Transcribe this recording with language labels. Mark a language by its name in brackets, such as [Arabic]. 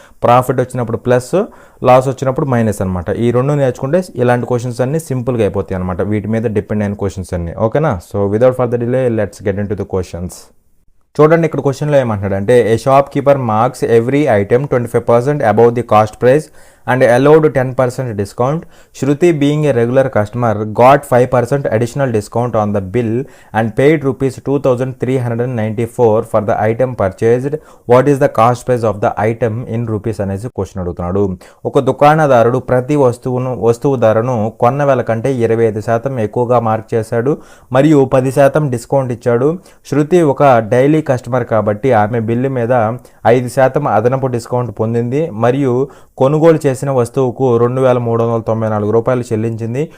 [Telugu] Profit వచ్చినప్పుడు plus, loss వచ్చినప్పుడు minus అనమాట. ఈ రెండు నేర్చుకుంటే ఇలాంటి క్వశ్చన్స్ అన్ని సింపుల్గా అయిపోతాయి అనమాట, వీటి మీద డిపెండ్ అయిన క్వశ్చన్స్ అన్ని. ఓకేనా? [English] So without further delay let's get into the questions. [Telugu] చూడండి, ఇక్కడ క్వశ్చన్లో ఏమంటాడంటే, [English] A shopkeeper marks every item 25% above the cost price and allowed 10% discount. Shruti, being a regular customer, got 5% additional discount on the bill and paid rupees 2394 for the item purchased. What is the cost price of the item in rupees [Telugu] అనేసి question అడుగుతున్నాడు. ఒక దుకాణదారుడు ప్రతి వస్తువు ధరను కొన్న వేల కంటే 25% ఎక్కువగా మార్క్ చేశాడు మరియు 10% డిస్కౌంట్ ఇచ్చాడు. శృతి ఒక డైలీ కస్టమర్ కాబట్టి ఆమె బిల్లు మీద 5% అదనపు డిస్కౌంట్ పొందింది మరియు కొనుగోలు చేసిన వస్తువుకు 2394 రూపాయలు చెల్లించింది.